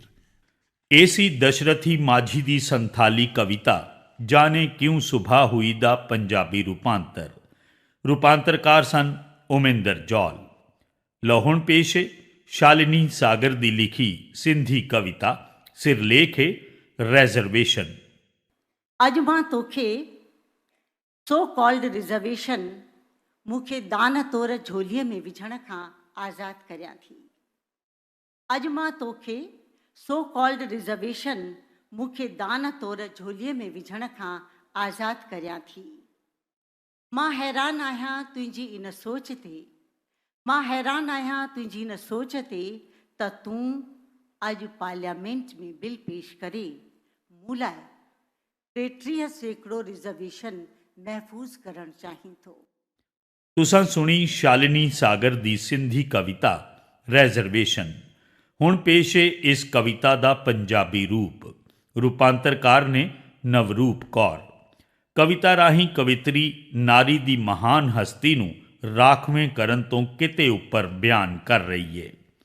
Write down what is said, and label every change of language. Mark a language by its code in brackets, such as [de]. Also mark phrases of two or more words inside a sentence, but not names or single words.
[pa] ਇਹ ਸੀ ਦਸ਼ਰਥੀ माझी ਦੀ ਸੰਥਾਲੀ ਕਵਿਤਾ ਜਾਣੇ ਕਿਉਂ ਸੁਬਹ ਹੁਈ ਦਾ ਪੰਜਾਬੀ ਰੂਪਾਂਤਰਕਾਰ ਸਨ ਉਮਿੰਦਰ ਜੌਲ। ਲਓ ਹੁਣ ਪੇਸ਼ ਹੈ ਸ਼ਾਲਿਨੀ ਸਾਗਰ ਦੀ ਲਿਖੀ ਸਿੰਧੀ ਕਵਿਤਾ। ਸਿਰਲੇਖ ਹੈ ਰਿਜ਼ਰਵੇਸ਼ਨ। [sd] अज मां तोखे [en] so called [sd] रिजर्वेशन मूंखे दान तौर झोलीअ में विझण खां आज़ादु करियां थी। अज मां तोखे [en] so called [sd] रिजर्वेशन मूंखे दान तौर झोलीअ में विझण खां आज़ादु करियां थी। मां हैरान आहियां तुंहिंजी इन सोच ते, मां हैरान आहियां तुंहिंजी इन सोच ते त तूं अॼु पार्लियामेंट में बिल पेश करे मूं लाइ 33% रिजर्वेशन महफूज करण चाहीं थो। [pa] ਤੁਸਾਂ ਸੁਣੀ शालिनी सागर ਦੀ ਸਿੰਧੀ ਕਵਿਤਾ ਰਿਜ਼ਰਵੇਸ਼ਨ। ਹੁਣ ਪੇਸ਼ ਹੈ ਇਸ ਕਵਿਤਾ ਦਾ ਪੰਜਾਬੀ ਰੂਪਾਂਤਰਕਾਰ ਨੇ ਨਵਰੂਪ ਕੌਰ। ਕਵਿਤਾ ਰਾਹੀਂ ਕਵਿਤਰੀ ਨਾਰੀ ਦੀ ਮਹਾਨ ਹਸਤੀ ਨੂੰ ਰਾਖਵੇਂ ਕਰਨ ਤੋਂ ਕਿਤੇ ਉੱਪਰ ਬਿਆਨ ਕਰ ਰਹੀ ਹੈ।